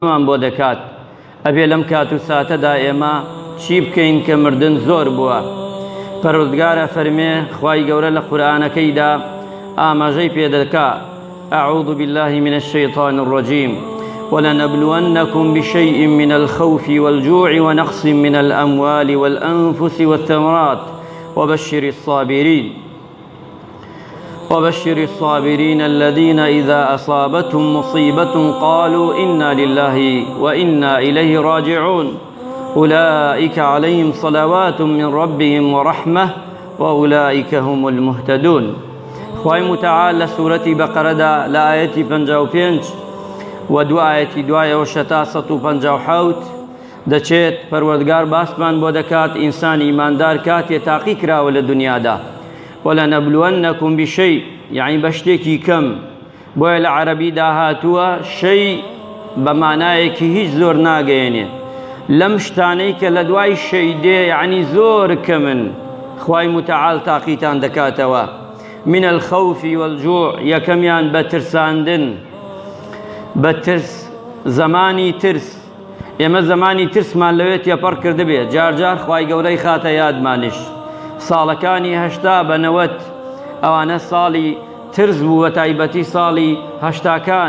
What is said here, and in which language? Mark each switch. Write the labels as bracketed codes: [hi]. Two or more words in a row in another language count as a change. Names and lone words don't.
[ckb] مان بۆ دەکات ئەبێ لەم کات و ساتەدا ئێمە چی بکەین کە مردن زۆر بووە. پەروەردگارە فەرمێ خوای گەورە لە قورئانەکەیدا ئاماژەی پێ دەکا: [ar] أعوذ بالله من الشيطان الرجيم ولنبلونكم بشيء من الخوف والجوع ونقص من الأموال والأنفس والثمرات وبشر الصابرين الذين إذا أصابتهم مصيبة قالوا إنا لله وإنا إليه راجعون أولئك عليهم صلوات من ربهم ورحمة وأولئك هم المهتدون. [ckb] خوای متعال لە سوورەتی بەقەرەدا لە ئاەتی 55 و دو ئاەتی دوایەوە شەتا 157 دەچێت پەروەردگار باسمان بۆ دەکات ئینسان ئیماندار کاتێ تاقی کراوە لە دنیادا. [ar] وەلەنەبلوەنەکم بشەی [ckb] یعنی بە شتێکی کەم، بۆیە لە عەرەبیدا هاتووە شەی بە مانایەکی هیچ زۆر ناگەیەنێ. لەم شتانەی کە لە دوای شەی دێ یعنی زۆر کەمن، خوای متعال تاقیتان دەکاتەوە. [ar] من الخوف والجوع [ckb] یەکەمیان بە ترساندن، بە ترس، زمانی ترس. ئێمە زمانی ترسمان لەوێ تێپەڕ کردبێ، جار جار خوای گەورەی خاتە یادمانش. ساڵەکانی 80 بە 90 ئەوانە ساڵی ترس بوو، بە تایبەتی ساڵی 80کان.